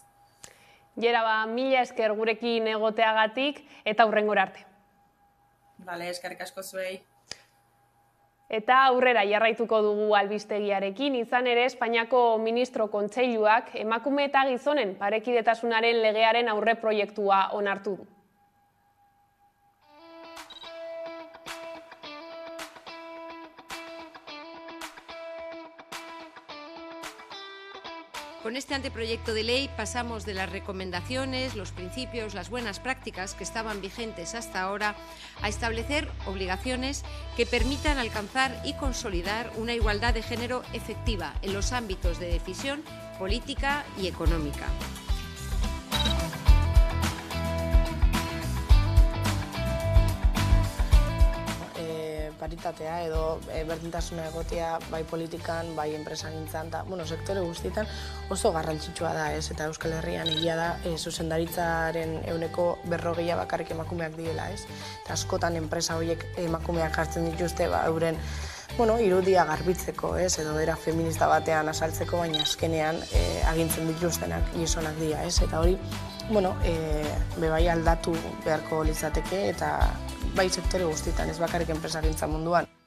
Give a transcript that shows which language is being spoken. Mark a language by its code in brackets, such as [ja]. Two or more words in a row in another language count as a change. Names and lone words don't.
[eu] Jera, mila esker gurekin egoteagatik eta hurrengora arte. Bale, eskerrik asko zuei. Eta aurrera jarraituko dugu albistegiarekin, izan ere Espainiako Ministro Kontseiluak emakume eta gizonen parekidetasunaren legearen aurreproiektua onartu du. [es] Con este anteproyecto de ley pasamos de las recomendaciones, los principios, las buenas prácticas que estaban vigentes hasta ahora a establecer obligaciones que permitan alcanzar y consolidar una igualdad de género efectiva en los ámbitos de decisión política y económica. [eu] Paritatea edo berdintasuna egotea bai politikan, bai enpresagintzan eta sektore guztietan oso garrantzitsua da, eta Euskal Herrian egia da zuzendaritzaren 40% bakarrik emakumeak direla, eta askotan enpresa horiek emakumeak jartzen dituzte euren irudia garbitzeko, edo era feminista batean asaltzeko, baina azkenean agintzen dituztenak gizonak dira, eta hori bebai aldatu beharko litzateke eta bai sektore guztietan, ez bakarrik enpresagintza munduan.